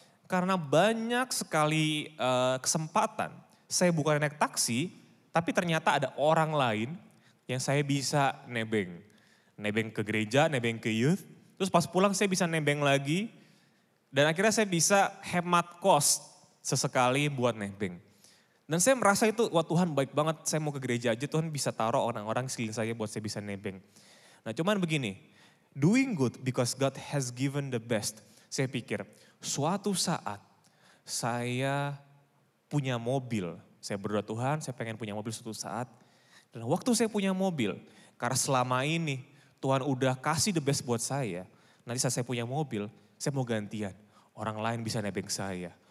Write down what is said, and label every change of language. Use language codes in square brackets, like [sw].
[id] Karena banyak sekali kesempatan, saya bukan naik taksi, tapi ternyata ada orang lain yang saya bisa nebeng. Nebeng ke gereja, nebeng ke youth, terus pas pulang saya bisa nebeng lagi, dan akhirnya saya bisa hemat kos sesekali buat nebeng. Dan saya merasa itu, wah Tuhan baik banget, saya mau ke gereja aja, Tuhan bisa taruh orang-orang sekeliling saya buat saya bisa nebeng. Nah cuman begini, [en] doing good because God has given the best. [id] Saya pikir suatu saat saya punya mobil. Saya berdoa Tuhan saya pengen punya mobil suatu saat. Dan waktu saya punya mobil, karena selama ini Tuhan udah kasih [en] the best [id] buat saya. Nanti saat saya punya mobil, saya mau gantian. Orang lain bisa nebeng saya.